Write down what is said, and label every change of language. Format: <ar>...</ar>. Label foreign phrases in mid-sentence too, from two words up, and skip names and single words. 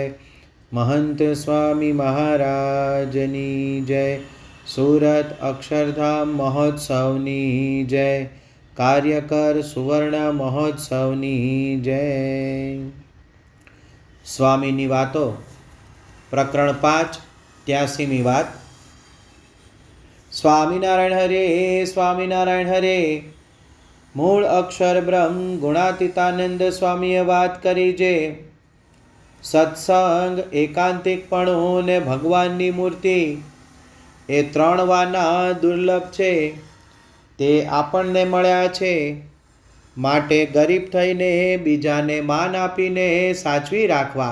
<gu>મહંત સ્વામી મહારાજની જય। સૂરત અક્ષરધામ મહોત્સવની જય। કાર્યકર સુવર્ણ મહોત્સવની જય। સ્વામીની વાતો પ્રકરણ 5 83મી વાત। સ્વામીનારાયણ હરે સ્વામીનારાયણ હરે। મૂળ અક્ષર બ્રહ્મ ગુણાતીતાનંદ સ્વામીએ વાત કરી જે સત્સંગ એકાંતિકપણું ને ભગવાનની મૂર્તિ એ ત્રણ વાના દુર્લભ છે તે આપણને મળ્યા છે, માટે ગરીબ થઈને બીજાને માન આપીને સાચવી રાખવા।</gu>